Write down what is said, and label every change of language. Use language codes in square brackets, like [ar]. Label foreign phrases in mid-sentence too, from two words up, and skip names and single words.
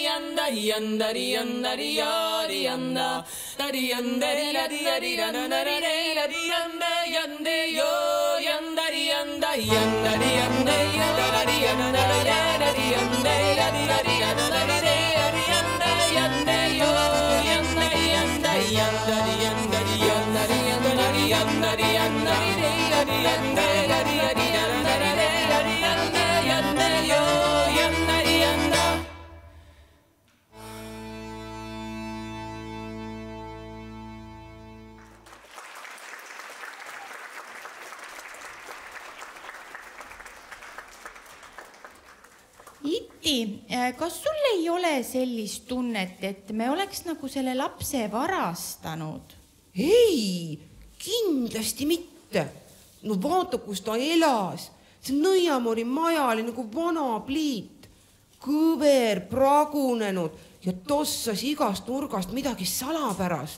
[et] yandari yandari yandari yari yanda dari yandari yari yari yandari yari yanda yande yo yandari yanda yandari yanda yadari yandari yadari yanda yari yari yandari yari yanda yande yo yandari yanda yandari yandari yandari yandari yandari yandari yari yanda yari yari yandari yari yanda yande yo yandari yanda. Iti, kas sul ei ole sellist tunnet, et me oleks nagu selle lapse varastanud? Ei, kindlasti mitte. No vaata, kus ta elas. See Nõiamoori maja oli nagu vana pliit. Kõver, pragunenud ja tossas igast nurgast midagi salapärast.